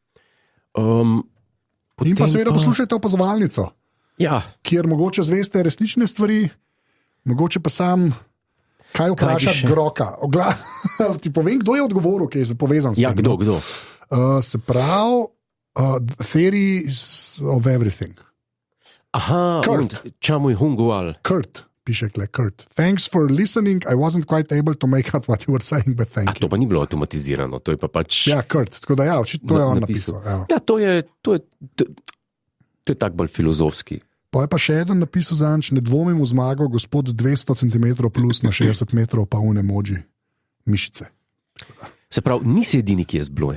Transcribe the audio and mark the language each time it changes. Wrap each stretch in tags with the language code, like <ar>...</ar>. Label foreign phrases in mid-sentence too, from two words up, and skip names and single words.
<sl>In pa seveda poslušajte opazovalnico, kjer mogoče zveste resnične stvari, mogoče pa sam kaj vprašati groka. Ti povem, kdo je odgovoril, ki je povezan s tem. Kdo? Se pravi, Theories of Everything. Aha, čemu je hungoval? Kurt, piše kle, Kurt.</sl> <en>Thanks for listening, I wasn't quite able to make out what you were saying, but thank you.</en> <sl>To pa ni bilo avtomatizirano, to je pa pač. Ja, Kurt, tako da očitno je on napisal. Ja, to je tak bolj filozofski. Pa je pa še eden napisal zanč, ne dvomim v zmago, gospod 200 cm plus na 60 metrov pa v emoji mišice. Se pravi, nisi edini, ki je zblojen.</sl>